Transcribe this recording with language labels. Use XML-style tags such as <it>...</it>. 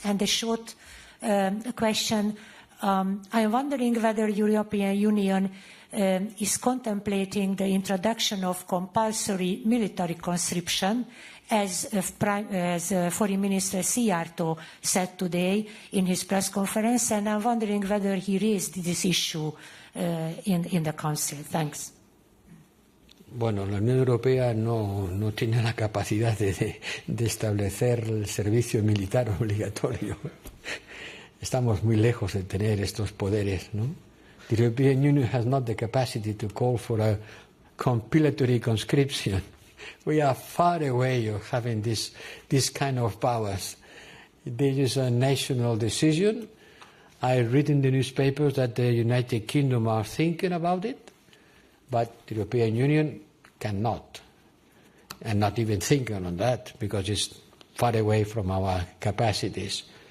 <en>And a short question. I am wondering whether the European Union is contemplating the introduction of compulsory military conscription, as Foreign Minister Siga said today in his press conference, and I'm wondering whether he raised this issue in the Council. Thanks.</en> <es>Bueno, la Unión Europea no tiene la capacidad de establecer el servicio militar obligatorio. Estamos muy lejos de tener estos poderes, ¿no?</es> <en>The European Union has not the capacity to call for a compulsory conscription. We are far away of having this kind of powers. This is a national decision. I read in the newspapers that the United Kingdom are thinking about it, but the European Union cannot, and not even thinking on that, because it's far away from our capacities.</en>